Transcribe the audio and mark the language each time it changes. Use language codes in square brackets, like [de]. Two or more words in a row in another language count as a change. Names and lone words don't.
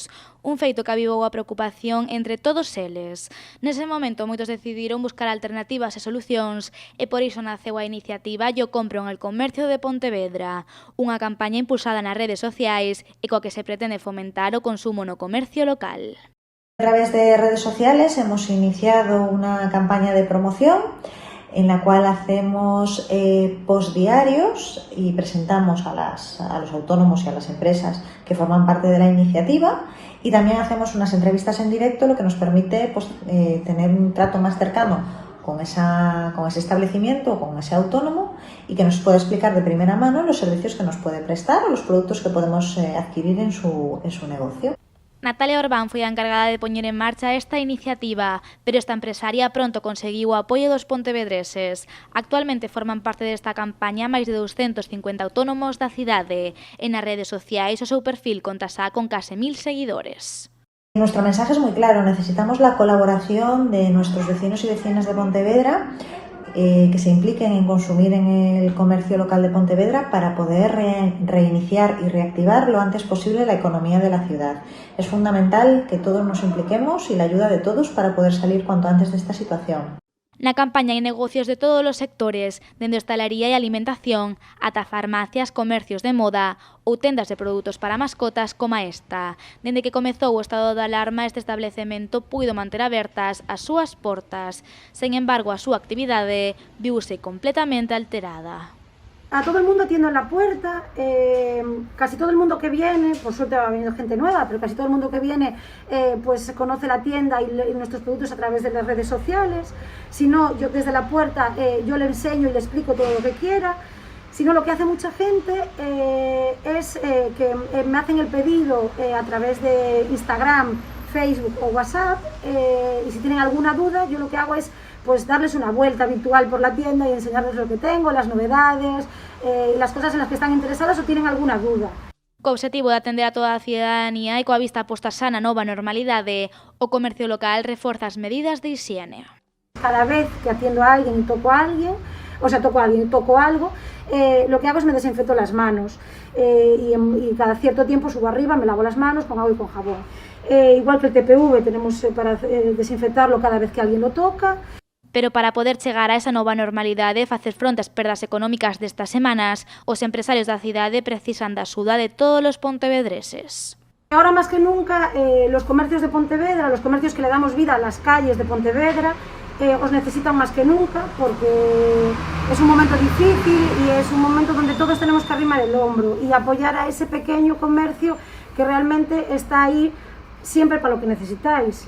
[gl] Un feito que avivou a preocupación entre todos eles. Nese momento, moitos decidiron buscar alternativas e solucións e por iso naceu a iniciativa Yo compro en el comercio de Pontevedra, unha campaña impulsada nas redes sociais e coa que se pretende fomentar o consumo no comercio local. [es] A través de redes sociales hemos iniciado una campaña de promoción en la cual hacemos post diarios y presentamos a los autónomos y a las empresas que forman parte de la iniciativa, y también hacemos unas entrevistas en directo, lo que nos permite tener un trato más cercano con ese establecimiento o con ese autónomo, y que nos pueda explicar de primera mano los servicios que nos puede prestar o los productos que podemos adquirir en su negocio. [gl] Natalia Orbán foi a encargada de poñer en marcha esta iniciativa, pero esta empresaria pronto conseguiu o apoio dos pontevedreses. Actualmente forman parte desta campaña máis de 250 autónomos da cidade. En as redes sociais o seu perfil conta xa con case 1000 seguidores. [es] Nuestro mensaje es muy claro: necesitamos la colaboración de nuestros vecinos y vecinas de Pontevedra, que se impliquen en consumir en el comercio local de Pontevedra para poder reiniciar y reactivar lo antes posible la economía de la ciudad. Es fundamental que todos nos impliquemos y la ayuda de todos para poder salir cuanto antes de esta situación. [gl] Na campaña hai negocios de todos os sectores, dende hostalería e alimentación, ata farmacias, comercios de moda ou tendas de produtos para mascotas como esta. Dende que comezou o estado de alarma, este establecemento puido manter abertas as súas portas. Sen embargo, a súa actividade viuse completamente alterada. [es] A todo el mundo atiendo en la puerta, casi todo el mundo que viene, por suerte va viniendo gente nueva, pero casi todo el mundo que viene pues conoce la tienda y nuestros productos a través de las redes sociales. Si no, yo desde la puerta yo le enseño y le explico todo lo que quiera. Si no, lo que hace mucha gente es que me hacen el pedido a través de Instagram, Facebook o WhatsApp, y si tienen alguna duda, yo lo que hago es pues darles una vuelta virtual por la tienda y enseñarles lo que tengo, las novedades, las cosas en las que están interesadas o tienen alguna duda. [gl] Co obxectivo de atender a toda a cidadanía e coa vista posta xa na nova normalidade, o comercio local reforza as medidas de hixiene. [es] Cada vez que atiendo a alguien y toco a alguien, toco algo, lo que hago es me desinfecto las manos, y cada cierto tiempo subo arriba, me lavo las manos con agua y con jabón. Igual que el TPV tenemos para desinfectarlo cada vez que alguien lo toca. [gl] Pero para poder chegar a esa nova normalidade e facer fronte ás perdas económicas destas semanas, os empresarios da cidade precisan da axuda de todos os pontevedreses. [es] Ahora más que nunca, los comercios de Pontevedra, los comercios que le damos vida a las calles de Pontevedra, os necesitan más que nunca, porque es un momento difícil y es un momento donde todos tenemos que arrimar el hombro y apoyar a ese pequeño comercio que realmente está ahí siempre para lo que necesitáis.